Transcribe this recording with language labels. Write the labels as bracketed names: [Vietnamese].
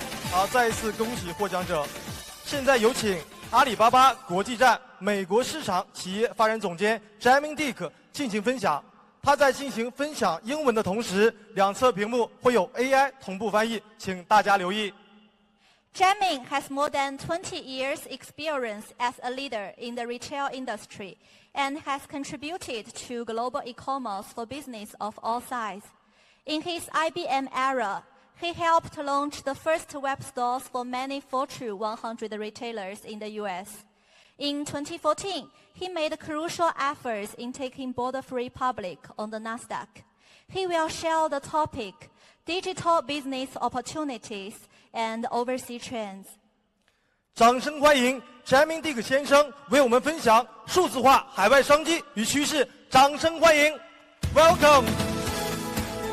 [Chinese] 好，再一次恭喜获奖者。现在有请阿里巴巴国际站美国市场企业发展总监 Jamin 进行分享。他在进行分享英文的同时，两侧屏幕会有 AI 同步翻译，请大家留意。 [English] Jamin has more than 20 years experience as a leader in the retail industry and has contributed to global e-commerce for business of all sizes. In his IBM era, he helped launch the first web stores for many Fortune 100 retailers in the US. In 2014, he made crucial efforts in taking border-free public on the Nasdaq. He will share the topic, digital business opportunities and overseas trends. [Chinese] 掌声欢迎 Jamin 先生为我们分享数字化海外商机与趋势。掌声欢迎 ，Welcome。